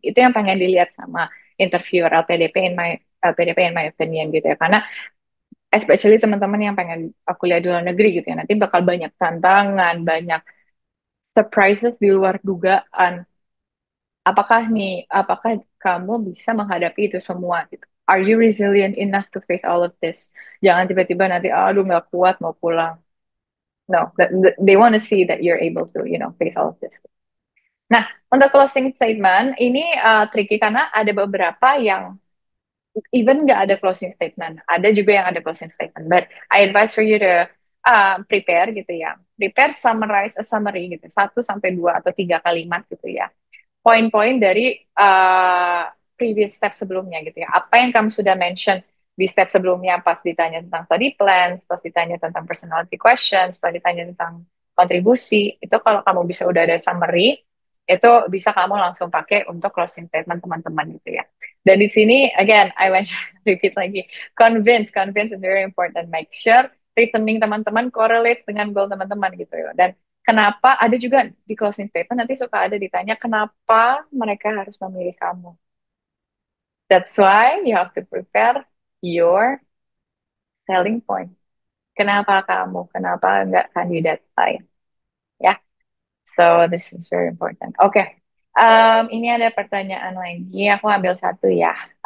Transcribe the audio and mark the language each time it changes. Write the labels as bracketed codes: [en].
[id] Itu yang pengen dilihat sama interviewer LPDP [en] in my opinion [id] gitu ya. Karena especially teman-teman yang pengen kuliah di luar negeri gitu ya, nanti bakal banyak tantangan, banyak surprises di luar dugaan. Apakah kamu bisa menghadapi itu semua gitu? [en] Are you resilient enough to face all of this? [id] Jangan tiba-tiba nanti, aduh nggak kuat mau pulang. [en] No, they want to see that you're able to, face all of this. [id] Nah, untuk closing statement ini tricky karena ada beberapa yang even nggak ada closing statement. Ada juga yang ada closing statement. [en] But I advise for you to prepare [id] gitu ya. [en] Prepare summarize a summary [id] gitu. 1 sampai 2 atau 3 kalimat gitu ya. Poin-poin dari previous step sebelumnya gitu ya. Apa yang kamu sudah mention di step sebelumnya pas ditanya tentang study plans, pas ditanya tentang personality questions, pas ditanya tentang kontribusi, itu kalau kamu bisa udah ada summary, itu bisa kamu langsung pakai untuk closing statement teman-teman gitu ya. Dan di sini, [en] again, I want to repeat [id] lagi, [en] convince is very important. Make sure reasoning [id] teman-teman correlate dengan goal teman-teman gitu ya. Dan kenapa ada juga di closing statement nanti suka ada ditanya kenapa mereka harus memilih kamu. [en] That's why you have to prepare your selling point. [id] Kenapa kamu? Kenapa enggak kandidat lain? Ya, [en] so this is very important. [id] Oke, ini ada pertanyaan lagi. Aku ambil satu ya.